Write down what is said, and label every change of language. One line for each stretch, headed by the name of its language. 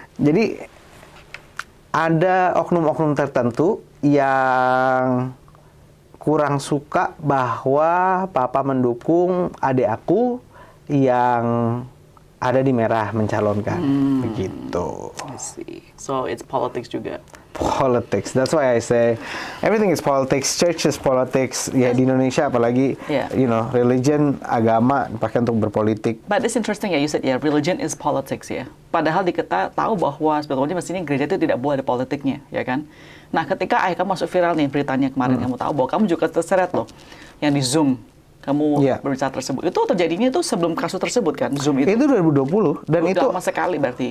Indonesian: Jadi ada oknum-oknum tertentu yang kurang suka bahwa papa mendukung adik aku yang ada di merah mencalonkan. Begitu.
English: I see. So it's politics juga. Politics. That's why I say everything is politics. Church is politics.
Indonesian: Ya di Indonesia apalagi, religion, agama dipakai untuk berpolitik.
English: But it's interesting ya, you said religion is politics ya.
Indonesian: Padahal kita tahu bahwa sebetulnya mestinya gereja itu tidak boleh ada politiknya, ya kan? Nah, ketika ayah kamu masuk viral nih beritanya kemarin, kamu tahu bahwa kamu juga terseret loh, yang di Zoom. Kamu berbicara tersebut. Itu terjadinya itu sebelum kasus tersebut kan, Zoom itu? Itu 2020 dan itu lama sekali berarti.